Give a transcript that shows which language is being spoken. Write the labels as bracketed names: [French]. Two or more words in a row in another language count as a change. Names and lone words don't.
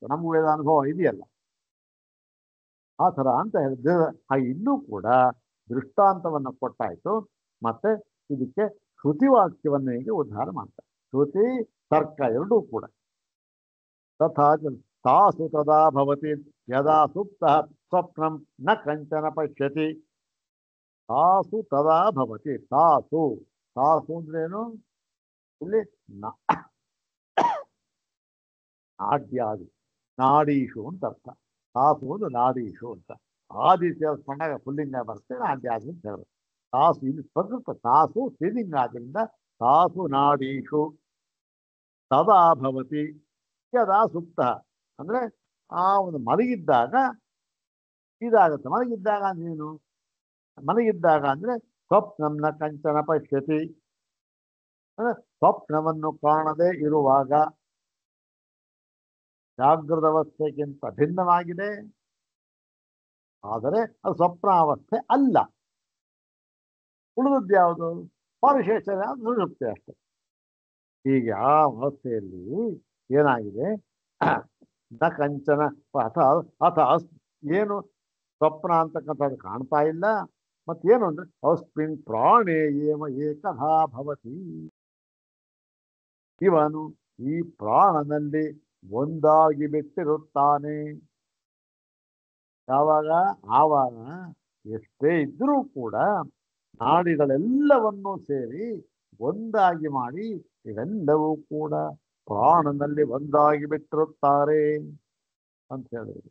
[Kannada] ನಮಗೂ ಅನುಭವ ಇದೆಯಲ್ಲ, ಆ ಥರ ಅಂತ ಹೇಳಿದ್ರೆ ಇನ್ನೂ ಕೂಡ ದೃಷ್ಟಾಂತವನ್ನು ಕೊಟ್ಟಾಯ್ತು. ಮತ್ತೆ ಇದಕ್ಕೆ ಶ್ರುತಿವಾಕ್ಯವನ್ನು ಹೀಗೆ ಉದ್ಧಾರ ಮಾಡ್ತಾರೆ. ಶ್ರುತಿ ತರ್ಕ ಎರಡೂ ಕೂಡ. [Sanskrit] ತಥಾ ತಾಸು ತದಾ ಭವತಿ ಯದಾ ಸುಪ್ತ ಸ್ವಪ್ನಂ ನ ಕಂಚನ ಪಶ್ಯತಿ. ತಾಸು ತದಾ ಭವತಿ. [Kannada] ತಾಸು ಅಂದ್ರೇನು? ಇಲ್ಲಿ ನಾಡ್ಯಾದಿ, ನಾಡೀಶು ಅಂತ ಅರ್ಥ. ತಾಸು ಒಂದು ನಾಡೀಶು ಅಂತ. ಆದಿ ಸೇರಿಸ್ಕೊಂಡಾಗ ಪುಲ್ಲಿಂಗ ಬರುತ್ತೆ, ನಾಡ್ಯಾದಿ ಅಂತ ಹೇಳಬೇಕು. ತಾಸು ಇಲ್ಲಿ ಪ್ರಕೃತ ತಾಸು ಸ್ತ್ರೀಲಿಂಗ ಆದ್ದರಿಂದ [Sanskrit] ತಾಸು ನಾಡೀಶು ತದಾ ಭವತಿ ಯದಾ ಸುಪ್ತ [Kannada] ಅಂದ್ರೆ ಆ ಒಂದು ಮಲಗಿದ್ದಾಗ ಇದಾಗುತ್ತೆ. ಮಲಗಿದ್ದಾಗ ನೀನು ಮಲಗಿದ್ದಾಗ ಅಂದ್ರೆ [Sanskrit] ಸ್ವಪ್ನಂನ ಕಂಚನ ಪಶ್ಯತಿ [Kannada] ಅಂದ್ರೆ ಸ್ವಪ್ನವನ್ನು ಕಾಣದೇ ಇರುವಾಗ, ಜಾಗೃತ ಅವಸ್ಥೆಗಿಂತ ಭಿನ್ನವಾಗಿದೆ, ಆದರೆ ಅದು ಸ್ವಪ್ನಾವಸ್ಥೆ ಅಲ್ಲ. ಉಳಿದದ್ದು ಯಾವುದು? ಪರಿಶೇಷ ಸುಷುಪ್ತಿ ಅಷ್ಟೆ. ಹೀಗೆ ಆ ಅವಸ್ಥೆಯಲ್ಲಿ ಏನಾಗಿದೆ? [Sanskrit] ನ ಕಂಚನ [Kannada] ಅಥ ಏನು ಸ್ವಪ್ನ ಅಂತಕ್ಕಂಥದ್ದು ಕಾಣ್ತಾ ಇಲ್ಲ. ಮತ್ತೇನು ಅಂದ್ರೆ [Sanskrit] ಅಸ್ಮಿನ್ ಪ್ರಾಣೇ ಏವ ಏಕಧಾ ಭವತಿ. [Kannada] ಇವನು ಈ ಪ್ರಾಣನಲ್ಲಿ ಒಂದಾಗಿ ಬಿಟ್ಟಿರುತ್ತಾನೆ. ಯಾವಾಗ? ಆವಾಗ ಎಷ್ಟೇ ಇದ್ರೂ ಕೂಡ ನಾಡಿಗಳೆಲ್ಲವನ್ನೂ ಸೇರಿ ಒಂದಾಗಿ ಮಾಡಿ ಇವೆಲ್ಲವೂ ಕೂಡ ಪ್ರಾಣನಲ್ಲಿ ಒಂದಾಗಿ ಬಿಟ್ಟಿರುತ್ತಾರೆ ಅಂತ ಹೇಳಿದ್ರು.